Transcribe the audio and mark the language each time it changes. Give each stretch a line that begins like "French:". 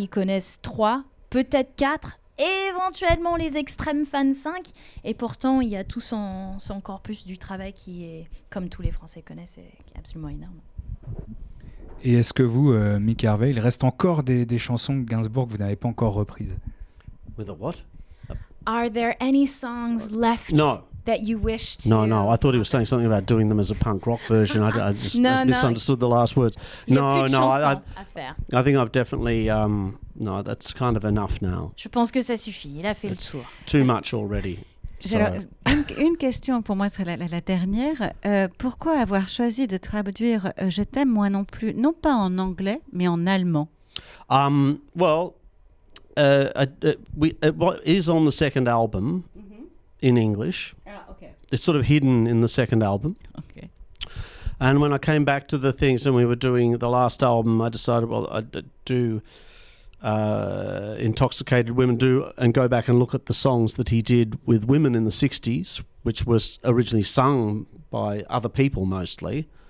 French: Ils connaissent 3, peut-être 4, éventuellement les extrêmes fans 5. Et pourtant, il y a tout son corpus du travail qui est, comme tous les Français connaissent, qui est absolument énorme. Et est-ce que vous, Mick Harvey, il reste encore des chansons de Gainsbourg que vous n'avez pas encore reprises?
English: With a what? Are there any songs left? No. That you wished to... No. I thought he was saying something about doing them as a punk rock version. I just misunderstood the last words. No. I think I've definitely... no, that's kind of enough now.
French: Je pense que ça suffit. Il a fait le tour.
English: Too much already.
French: Alors, une question pour moi serait la dernière. Pourquoi avoir choisi de traduire Je t'aime moi non plus, non pas en anglais, mais en allemand?
English: Well, it is on the second album. In English. Okay. It's sort of hidden in the second album. Okay. And when I came back to the things and we were doing the last album, I decided, well, I'd do Intoxicated Women, and go back and look at the songs that he did with women in the 60s, which was originally sung by other people mostly.